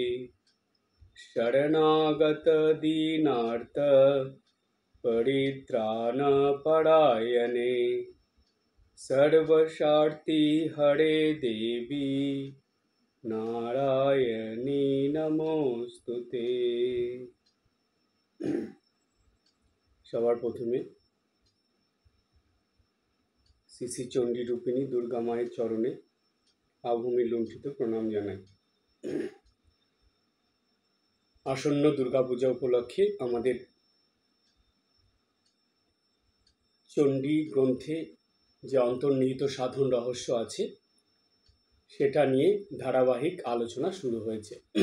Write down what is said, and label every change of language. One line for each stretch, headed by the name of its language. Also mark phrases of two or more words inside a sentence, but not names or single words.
Sanskrit: शरणागत दीनार्थ परित्राणपरायणे सर्वशार्ति हरे देवी नारायणी नमोस्तुते।
Bangla: সবার প্রথমে শ্রী শ্রী চণ্ডী রূপিণী দুর্গা মায়ের চরণে আভূমি লুণ্ঠিত প্রণাম জানাই। আসন্ন দুর্গাপূজা উপলক্ষে আমাদের চণ্ডী গ্রন্থে যে অন্তর্নিহিত সাধন রহস্য আছে সেটা নিয়ে ধারাবাহিক আলোচনা শুরু হয়েছে।